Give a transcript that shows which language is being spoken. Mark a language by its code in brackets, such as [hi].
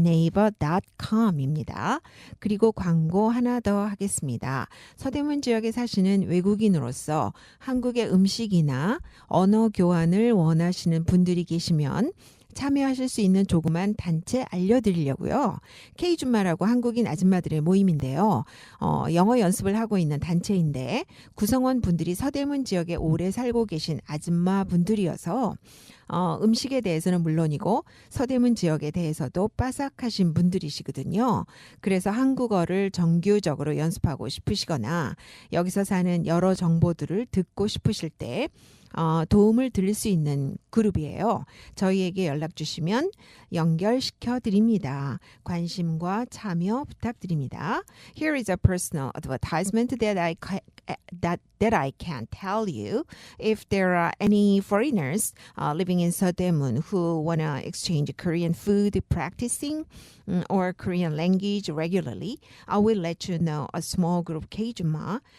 [ko] exchange1-@naver.com입니다. 그리고 광고 하나 더 하겠습니다. 서대문 지역에 사시는 외국인으로서 한국의 음식이나 언어 교환을 원하시는 분들이 계시면 참여하실 수 있는 조그만 단체 알려드리려고요. K줌마라고 한국인 아줌마들의 모임인데요. 영어 연습을 하고 있는 단체인데 구성원 분들이 서대문 지역에 오래 살고 계신 아줌마 분들이어서 음식에 대해서는 물론이고 서대문 지역에 대해서도 빠삭하신 분들이시거든요. 그래서 한국어를 정규적으로 연습하고 싶으시거나 여기서 사는 여러 정보들을 듣고 싶으실 때 도움을 드릴 수 있는 그룹이에요. 저희에게 연락 주시면 연결시켜 드립니다. 관심과 참여 부탁드립니다. [en] Here is a personal advertisement that I can tell you. If there are any foreigners living in Seodaemun who want to exchange Korean food practicing or Korean language regularly, I will let you know a small group Kjuma.